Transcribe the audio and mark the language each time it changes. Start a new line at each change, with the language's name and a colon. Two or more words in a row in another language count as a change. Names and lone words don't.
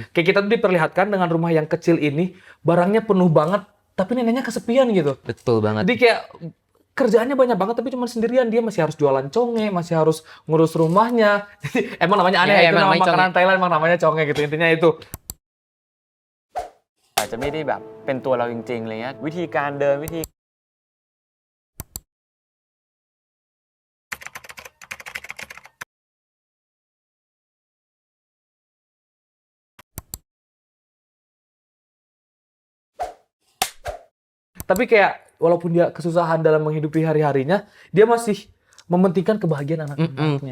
Indonesian: Kayak kita tuh diperlihatkan dengan rumah yang kecil ini, barangnya penuh banget, tapi neneknya kesepian gitu. Betul banget. Jadi kayak kerjaannya banyak banget tapi cuma sendirian, dia masih harus jualan conge, masih harus ngurus rumahnya. Jadi emang namanya aneh, Ya, itu emang nama namanya makanan Thailand emang namanya conge gitu. Intinya itu.
Thai: อาจจะไม่ได้แบบเป็นตัวเราจริงๆอะไรเงี้ยวิธีการเดินวิธี
Indonesian: Tapi kayak walaupun dia kesusahan dalam menghidupi hari-harinya, dia masih mementingkan kebahagiaan anak-anaknya.